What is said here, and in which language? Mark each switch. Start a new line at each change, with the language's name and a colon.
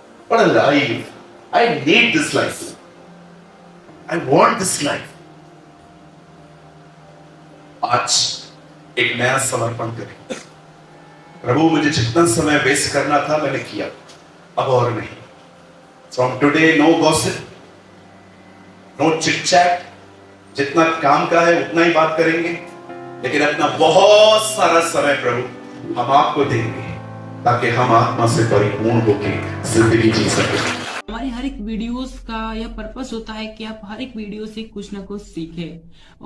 English: What a life! I need this life. I want this life।
Hindi: आज एक नया समर्पण करें। प्रभु मुझे जितना समय वेस्ट करना था मैंने किया, अब और नहीं।
English: From today no gossip, no chit chat।
Hindi: जितना काम का है उतना ही बात करेंगे, लेकिन अपना बहुत सारा समय प्रभु हम आपको देंगे, ताकि हम आत्मा से परिपूर्ण होकर जिंदगी जी सकें। हमारे हर एक वीडियोस का यह पर्पस होता है कि आप हर एक वीडियो से कुछ ना कुछ सीखें।